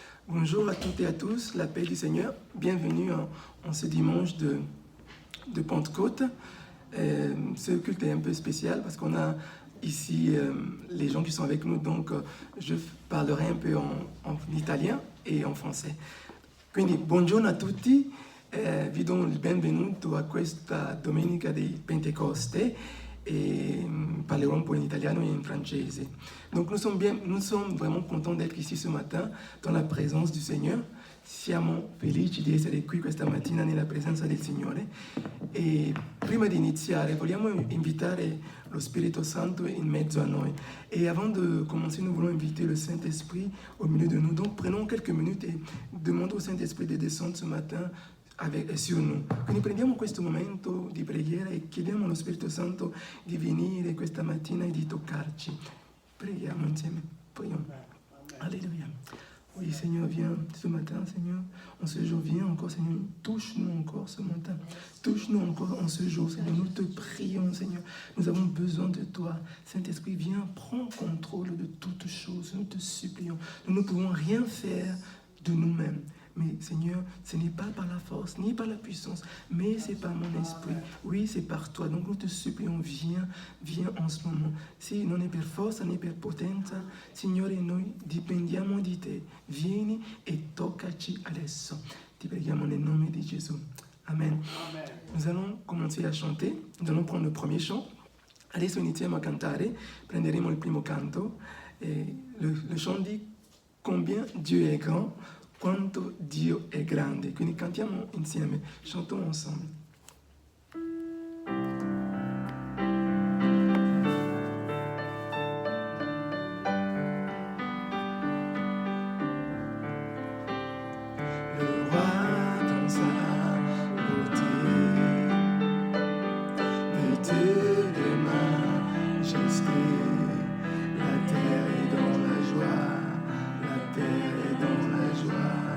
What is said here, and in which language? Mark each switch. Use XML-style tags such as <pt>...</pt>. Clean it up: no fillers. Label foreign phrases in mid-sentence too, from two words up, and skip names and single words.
<fr>Bonjour à toutes et à tous, la paix du Seigneur. Bienvenue en ce dimanche de Pentecôte. Ce culte est un peu spécial parce qu'on a ici les gens qui sont avec nous, donc je parlerai un peu en italien et en français.</fr> <it>Quindi, buongiorno a tutti, vi do il benvenuto a questa domenica di Pentecoste et parlerò un po' in italiano</it> <fr>et en</fr> <it>francese.</it> <fr>Donc nous sommes vraiment contents d'être ici ce matin dans la présence du Seigneur.</fr> <it>Siamo felici di essere qui questa mattina nella presenza del Signore e prima di iniziare vogliamo invitare lo Spirito Santo in mezzo a noi.</it> <fr>Et avant de commencer, nous voulons inviter le Saint-Esprit au milieu de nous. Donc prenons quelques minutes et demandons au Saint-Esprit de descendre ce matin sur nous. Quindi prendiamo questo momento di preghiera e chiediamo allo Spirito Santo di venire questa mattina e di toccarci.</fr> <it>Preghiamo insieme.</it> <fr>Prions. Alléluia. Oui, Seigneur, viens ce matin, Seigneur. En ce jour, viens encore, Seigneur. Touche-nous encore ce matin. Touche-nous encore en ce jour, Seigneur. Nous te prions, Seigneur. Nous avons besoin de toi. Saint-Esprit, viens, prends contrôle de toutes choses. Nous te supplions. Nous ne pouvons rien faire de nous-mêmes. Mais Seigneur, ce n'est pas par la force, ni par la puissance, mais c'est par mon esprit. Oui, c'est par toi. Donc nous te supplions, viens en ce moment.</fr> <it>Sì, non è per forza, né per potenza. Signore, noi dipendiamo di te. Vieni e toccaci adesso. Ti preghiamo nel nome di Gesù. Amen. Amen.</it> <fr>Nous allons commencer à chanter. Nous allons prendre le premier chant.</fr> <it>Adesso iniziamo a cantare. Prenderemo il primo canto.</it> <fr>Et le chant dit combien Dieu est grand.</fr> <it>Quanto Dio è grande. Quindi cantiamo insieme,</it> <fr>chantons ensemble. Le roi dans sa beauté, vêtu de majesté, la terre est dans la joie, la terre est dans la joie.</fr>